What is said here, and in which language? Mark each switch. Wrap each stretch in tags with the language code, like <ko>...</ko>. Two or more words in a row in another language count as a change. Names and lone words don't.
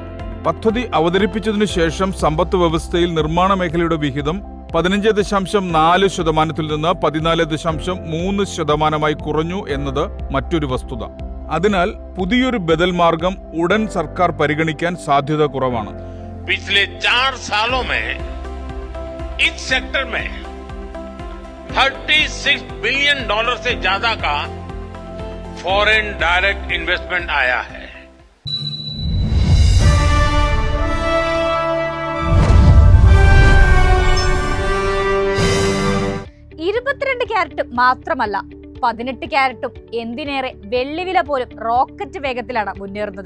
<ml>പദ്ധതി അവതരിപ്പിച്ചതിനു ശേഷം സമ്പദ് വ്യവസ്ഥയിൽ നിർമ്മാണ മേഖലയുടെ വിഹിതം 15.4% നിന്ന് 14.3% കുറഞ്ഞു എന്നത് മറ്റൊരു വസ്തുത. അതിനാൽ പുതിയൊരു ബദൽ മാർഗം ഉടൻ സർക്കാർ പരിഗണിക്കാൻ സാധ്യത കുറവാണ്.</ml> <hi>पिछले 4 सालों में इस सेक्टर में $36 बिलियन से ज्यादा का</hi> <en>foreign direct investment</en> <hi>आया है.</hi> <ml>ക്യാരറ്റ് മാത്രമല്ല, 18 ക്യാരറ്റും എന്തിനേറെ വെള്ളിവില പോലും റോക്കറ്റ് വേഗത്തിലാണ് മുന്നേറുന്നത്.</ml>